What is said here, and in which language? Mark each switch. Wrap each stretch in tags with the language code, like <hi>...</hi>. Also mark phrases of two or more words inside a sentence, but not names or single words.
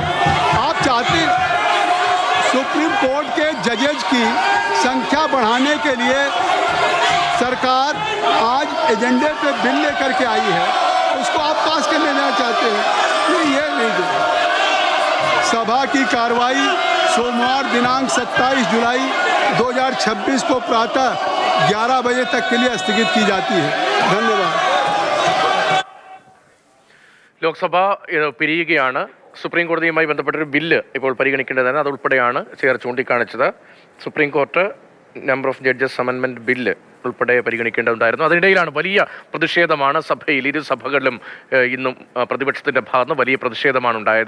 <hi>आप चाहते सुप्रीम कोर्ट के जजेज की संख्या बढ़ाने के लिए सरकार आज एजेंडे पे बिल लेकर के आई है, उसको आप पास कर लेना चाहते हैं। नहीं, ये नहीं दे। सभा की कार्रवाई सोमवार दिनांक 27 जुलाई 2026 को प्रातः 11 बजे तक के लिए स्थगित की जाती है। धन्यवाद।</hi> <ml>ലോക്സഭ പിരിയുകയാണ്. സുപ്രീം കോടതിയുമായി ബന്ധപ്പെട്ടൊരു ബില്ല് ഇപ്പോൾ പരിഗണിക്കേണ്ടതാണ്. അതുൾപ്പെടെയാണ് ചെയർ ചൂണ്ടിക്കാണിച്ചത്. സുപ്രീം കോർട്ട് നമ്പർ ഓഫ് ജഡ്ജസ് അമെൻമെൻറ്റ് ബില്ല് ഉൾപ്പെടെ പരിഗണിക്കേണ്ടതുണ്ടായിരുന്നു. അതിനിടയിലാണ് വലിയ പ്രതിഷേധമാണ് സഭയിൽ, ഇരു സഭകളിലും ഇന്നും പ്രതിപക്ഷത്തിൻ്റെ ഭാഗത്ത് വലിയ പ്രതിഷേധമാണ് ഉണ്ടായത്.</ml>